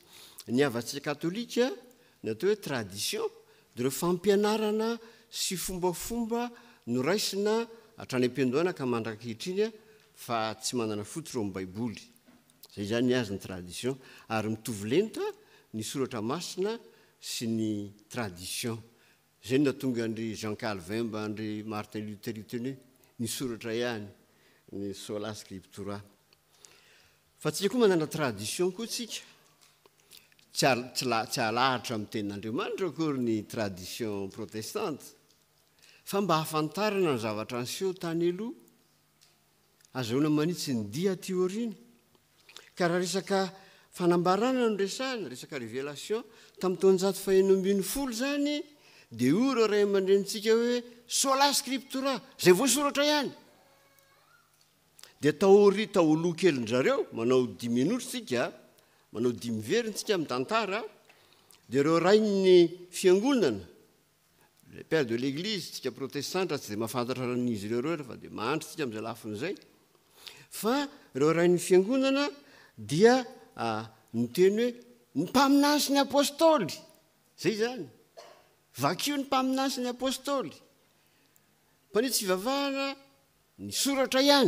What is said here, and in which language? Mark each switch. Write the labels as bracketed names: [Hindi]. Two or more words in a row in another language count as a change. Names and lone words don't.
[Malagasy] Ny avatsika katolika ny atao hoe tradition dia ireo fampianarana sy fombafomba noraisina hatrany am-piandohana ka mandrakehitriny fa tsy manana fotoro amin'ny baiboly. Zay zany azy ny tradition ary mitovy lenta ny soratra masina sy ny tradition. Zay no tonga andry Jean Calvin mba andry Martin Luther teny ny soratra ihany ny [Latin] sola scriptura. [Malagasy] Fa tsika koa manana tradition koa tsika. Tsy alahatra amin'ny tenin'Andriamanitra akory ny [French] tradition protestante [Malagasy] fa mba hafantarana ny zavatra niseho tany aloha azahoana manitsy ny dia ty aoriana. Ka raha resaka fanambarana no resahana, resaka révélation tamin'ny taonjato faha-enina folo zany dia io ireo ray aman-drenitsika hoe [Latin] sola scriptura, [Malagasy] zay voasoratra ihany. Dia tao loha kelin-jareo manao 10 minitra tsika, manao 10 veriny tsika amin'ny tantara, dia ireo rainy fiangonana, [French] le père de l'église [Malagasy] tsika protestante tsy dia mahafantatra ran'izy ireo fa dia mahandry tsika amin'izay lafin'izay. Fa ireo rainy fiangonana dia niteny hoe ny mpaminany ny apôstôly, zay zany. Vakio ny mpaminany ny apôstôly. Mpanitsy fivavahana ny soratra ihany.